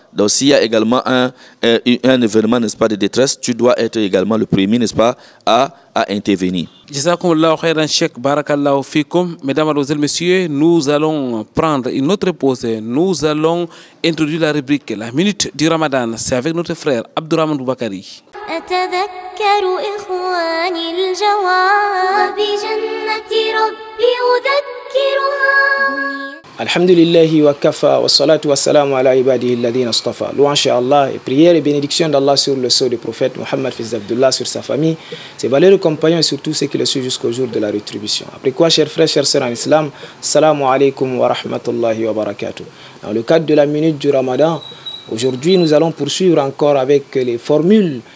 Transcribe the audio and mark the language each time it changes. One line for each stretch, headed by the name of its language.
French: Donc s'il y a également un événement, n'est-ce pas, de détresse, tu dois être également le premier, n'est-ce pas, à intervenir. Jazakumullahu khairan, Cheikh, barakallahu fikum. Mesdames, mademoiselles, messieurs, nous allons prendre une autre pause. Nous allons introduire la rubrique La Minute du Ramadan. C'est avec notre frère Abdurrahman Boubakari.
Arabic: أتذكر إخواني الجواب بجنة ربي أذكرها. Alhamdulillahi wa kafa wa salatu wa salam ala ibadihi alladhina astafa.
French: Louange à Allah et prière et bénédiction d'Allah sur le sceau du prophète Mohammed fils d'Abdullah, sur sa famille, ses valeureux compagnons et sur tous ceux qui le suivent jusqu'au jour de la rétribution. Après quoi, chers frères, chers sœurs en islam,
Arabic: assalamu alaikum wa rahmatullahi wa barakatuh.
French: Dans le cadre de la minute du Ramadan, aujourd'hui nous allons poursuivre encore avec les formules